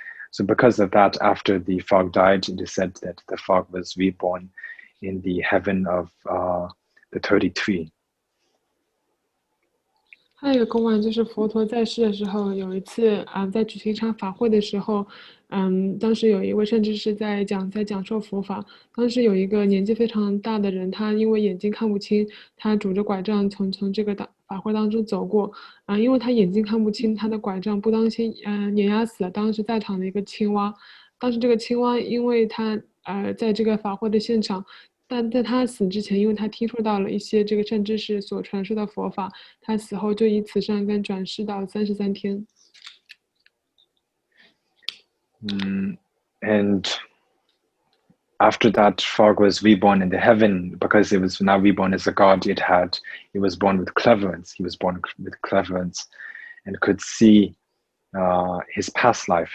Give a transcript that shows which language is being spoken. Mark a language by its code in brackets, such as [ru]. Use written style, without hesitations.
[en] So because of that, after the frog died, it is said that the frog was reborn in the heaven of the 33. [zh] 还有一个公案就是佛陀在世的时候，有一次在举行一场法会的时候，当时有一位善知识在讲授佛法。当时有一个年纪非常大的人，他因为眼睛看不清，他拄着拐杖从这个法会当中走过。因为他眼睛看不清，他的拐杖不当心碾压死了当时在场的一个青蛙。当时这个青蛙因为他在这个法会的现场。但在他死之前，因为他听说到了一些这个善知识所传授的佛法，他死后就以此善根转世到33天。 [en] And after that frog was reborn in the heaven, because it was now reborn as a god, it was born with cleverance. He was born with cleverance and could see his past life.